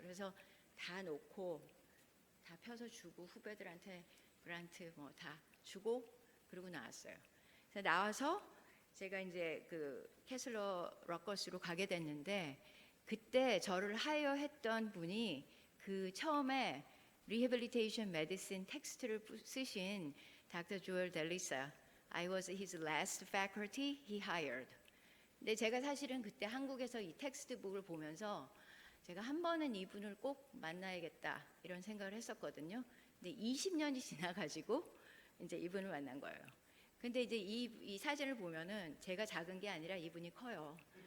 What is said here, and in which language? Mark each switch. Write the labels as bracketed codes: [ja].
[ko] 그래서 다 놓고 다 펴서 주고 후배들한테 그란트 뭐 다 주고 그러고 나왔어요. 그래서 나와서 제가 이제 그 캐슬러 러커스로 가게 됐는데 그때 저를 하여했던 분이 그 처음에 리해빌리테이션 메디신 텍스트를 쓰신 닥터 조엘 델리사. [en] I was his last faculty he hired. [ko] 근데 제가 사실은 그때 한국에서 이 텍스트북을 보면서 제가 한 번은 이분을 꼭 만나야겠다 이런 생각을 했었거든요. 근데 20년이 지나가지고 이제 이분을 만난 거예요. 근데 이제 이 사진을 보면은 제가 작은 게 아니라 이분이 커요.